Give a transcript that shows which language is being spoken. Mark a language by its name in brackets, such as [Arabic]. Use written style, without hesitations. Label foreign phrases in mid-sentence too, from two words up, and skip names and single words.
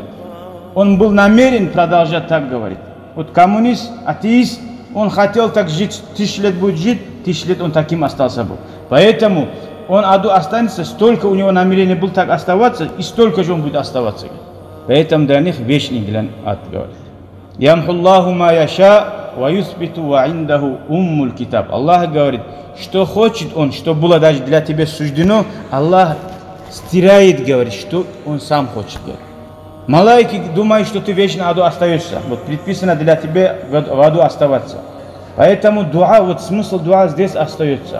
[Russian] Он был намерен продолжать так говорить. Вот коммунист, атеист, он хотел так жить, 1000 лет будет жить, 1000 лет он таким остался бы. Поэтому он аду останется, столько у него намерение было так оставаться, и столько же он будет оставаться. Поэтому для них вечный для ад, говорит. [Arabic] يمحو الله ما يشاء ويثبت وعنده أم الكتاب. [Russian] Аллах говорит, что хочет он, что было даже для тебя суждено, Аллах стирает, говорит, что он сам хочет, говорит. Малайки думают, что ты вечно аду остаешься. Вот предписано для тебя в аду оставаться. Поэтому дуа, вот смысл дуа здесь остается.